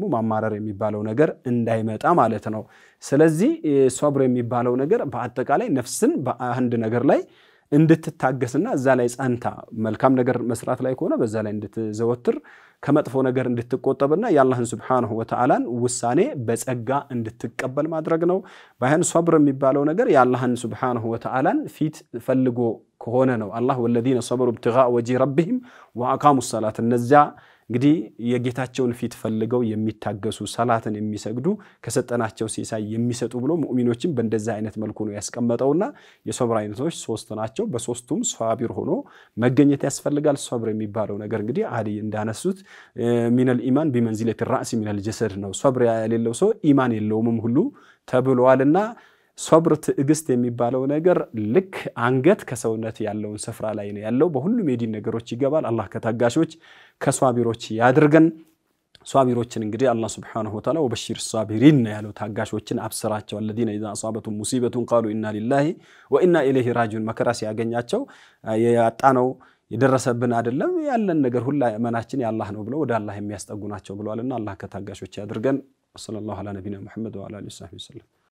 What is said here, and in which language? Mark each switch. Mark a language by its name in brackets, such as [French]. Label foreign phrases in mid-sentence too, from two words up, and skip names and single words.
[Amharic] ማማረር የሚባለው ነገር እንዳይመጣ ማለት ነው ስለዚህ ሶብር የሚባለው ነገር በአጠቃላይ ነፍስን በአንድ ነገር ላይ እንድትታገስና እዛ ላይ ጻንታ መልካም ነገር መስራት ላይ ከሆነ በዛ ላይ እንድትዘወትር ከመጥፎ ነገር እንድትቆጠብና ያላህን [Arabic] سبحانه وتعالى [Amharic] ውሳኔ በጸጋ እንድትቀበል ማድረግ ነው ባይሆን ሶብር የሚባለው ነገር ያላህን [Arabic] سبحانه وتعالى [Amharic] ፊት ፈልጎ ከሆነ ነው [Arabic] الله والذين صبروا ابتغاء وجه ربهم واقاموا الصلاه [Amharic] እነዚያ እንግዲህ የጌታቸውን ፊት ፈልገው የሚታገሱ ሰላትን የሚሰግዱ ከሰጠናቸው ሲሳይ የሚሰጡ ብሎ ሙእሚኖችን በእንደዛ አይነት መልኩ ነው ያስቀመጠውና የሶብር አይነቶች ሶስት ናቸው በሶስቱም ሷቢር ሆኖ መገኘት ያስፈልጋል ሶብር የሚባለው ነገር እንግዲህ አዲ እንዳነሱት [Arabic] من الإيمان بمنزلة الرأس من الجسد [Amharic] ነው ሶብር ያሌለው ሰው ኢማን የለውም ሁሉ ተብሏልና ሶብር ትዕግስት የሚባለው ነገር ልክ አንገት ከሰውነት ያለውን ስፍራ ላይ ነው ያለው በሁሉም የዲን ነገሮች ይገባል አላህ ከታጋሾች ከሷቢሮች ያድርገን ሷቢሮችን እንግዲህ አላህ [Arabic] سبحانه وتعالى وبشر الصابرين [Amharic] ያለው ታጋሾችን አብስራቸው [Arabic] الذين اذا اصابتهم مصيبه قالوا انا لله وانا اليه راجعون [Amharic] መከራ ሲያገኛቸው ያጣነው የደረሰብን አይደለም ያለን ነገር ሁሉ ማናችን ያላህ ነው ብሎ ወደ አላህ የሚያስጠጉናቸው ብለዋልና አላህ ከታጋሾች ያድርገን [Arabic] صلى الله على نبينا محمد وعلى آله وسلم